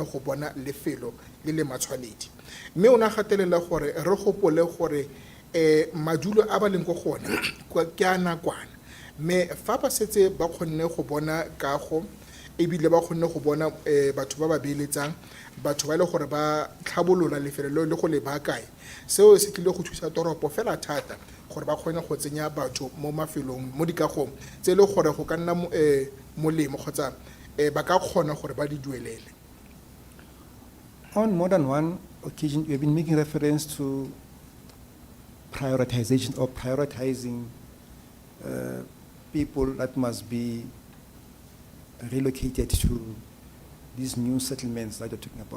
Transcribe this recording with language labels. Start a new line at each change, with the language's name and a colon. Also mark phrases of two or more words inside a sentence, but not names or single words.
Tswana: go bona lefelo le le matshwanedi mme o ne a gatelela gore re gopole gore madulo a ba leng ko gone ke a nakwana mme fa ba setse ba kgonne go bona kago ebile ba kgonne go bona batho ba ba beeletsang batho ba ile gore ba tlhabolola lefelo le go le baakae seo se tlile go thusa toropo fela thata gore ba kgone go tsenya batho mo mafelong mo dikagong tse le gore go ka nna molemo kgotsa ba ka kgona gore ba di duelele.
English: On more than one occasion, we have been making reference to prioritization or prioritizing people that must be relocated to these new settlements that you're talking about.